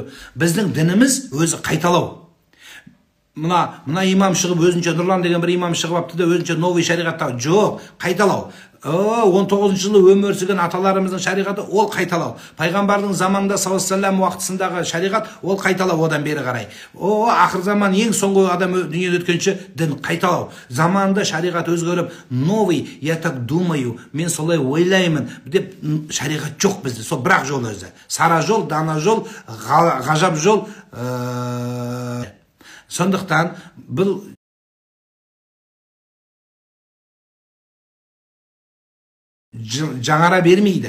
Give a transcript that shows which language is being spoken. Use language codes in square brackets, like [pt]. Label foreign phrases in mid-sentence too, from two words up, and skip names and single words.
[kk] Біздің дініміз өзі қайталау. Мына имам шығып өзінше, Нұрлан деген бір имам шығып апты да өзінше новый шариғатта. Жоқ, қайталау. 19 жылы өмір сүрген аталарымыздың шариғаты ол қайталау. Пайғамбардың заманында саллаллаху уақытысындағы шариғат ол қайталау одан бері қарай. Ақыр заман ең соңғы адам дүниеде өткенше дін қайталау. Заманында шариғат өзгеріп, [ru] новый, я так думаю, [kk] мен солай ойлаймын деп шариғат жоқ бізде. Сол бірақ жол өзі. Сара жол, дана жол, ғажап жол. Сондықтан бұл жаңара бермейді.